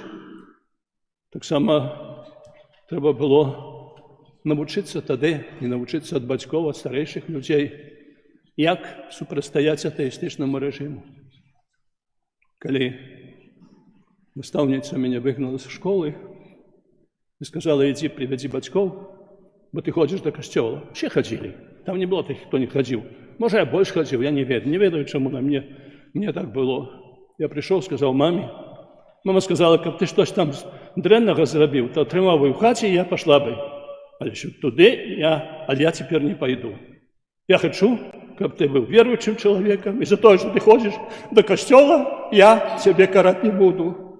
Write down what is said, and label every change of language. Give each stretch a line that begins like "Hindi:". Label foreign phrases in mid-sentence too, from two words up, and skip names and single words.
Ukrainian: Так само треба було навчитися тоді, і навчитися від батьків, від старіших людей, як супростояти атеїстичному режиму. Коли наставниця мене вигнала з школи і сказала, іди, приведи батьків, бо ти ходиш до костьола. Всі ходили. Там не було тих, хто не ходив. Може, я більше ходив, я
Belarusian: не ведаю. Не ведаю,
Ukrainian: чому на мені так було. Я прийшов, сказав мамі. Мама сказала, як ти щось там дренного зробив, то тримав би в хаті, і я пішла би. Але туди я тепер не пойду. Я хочу, щоб ти був віруючим чоловіком, і за те, що ти ходиш до костьола, я тебе карати не буду.